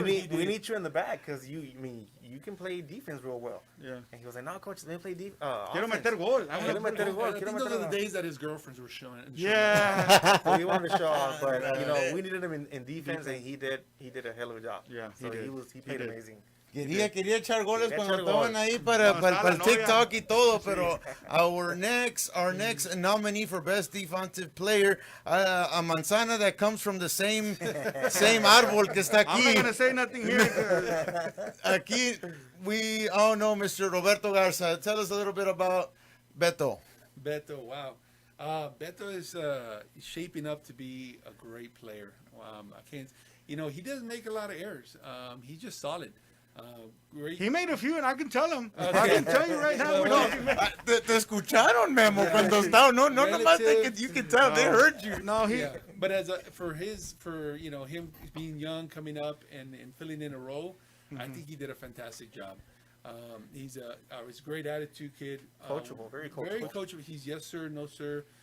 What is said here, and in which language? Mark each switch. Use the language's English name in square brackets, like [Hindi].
[English] We need you in the back because you can play defense real well. Yeah. And he was like, no, Coach, let me play defense. [Spanish] Quiero meter gol. [English] I think those are the days that his girlfriends were showing. Yeah. So he wanted to show off, but we needed him in defense, and he did a hell of a job. Yeah. So he played amazing. [Spanish] Quería echar goles cuando estaban ahí para el TikTok y todo, pero our next nominee for best defensive player, a manzana that comes from the same árbol que está aquí. [English] I'm not gonna say nothing here. Aquí we all know Mr. Roberto Garza. Tell us a little bit about Beto. Beto, wow. Beto is shaping up to be a great player. I can't, he doesn't make a lot of errors. He's just solid. Great. He made a few, and I can tell him. I can tell you right now. [Spanish] Te escucharon, Memo, cuando estaba. [English] No, nomás you can tell they heard you. No, But for him being young, coming up and filling in a role, I think he did a fantastic job. He's a great attitude kid. Coachable, very coachable. Very coachable. He's yes sir, no sir.